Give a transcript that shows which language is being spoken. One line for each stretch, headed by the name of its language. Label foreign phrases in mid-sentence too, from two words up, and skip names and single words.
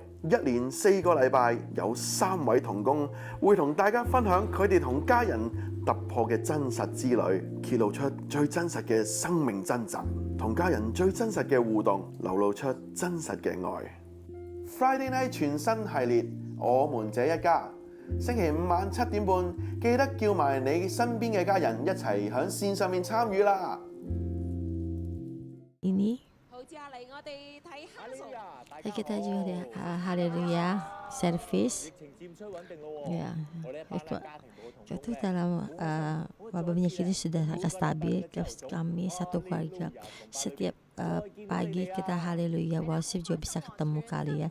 Cantonese: 一連4個禮拜，有3位童工會同大家分享佢哋同家人突破嘅真實之旅，揭露出最真實嘅生命掙扎，同家人最真實嘅互動，流露出真實嘅愛。Friday Night 全新系列，我們這一家，星期5晚7點半，記得叫埋你身邊嘅家人一齊喺線上面參與啦。
Indonesian: Ini
Cantonese: 好接下嚟我哋睇
Indonesian: kita juga ada Haleluya service. Ya, itu dalam wabah penyakit ini sudah agak stabil. Kami satu keluarga setiap pagi kita Haleluya worship juga bisa ketemu kali ya.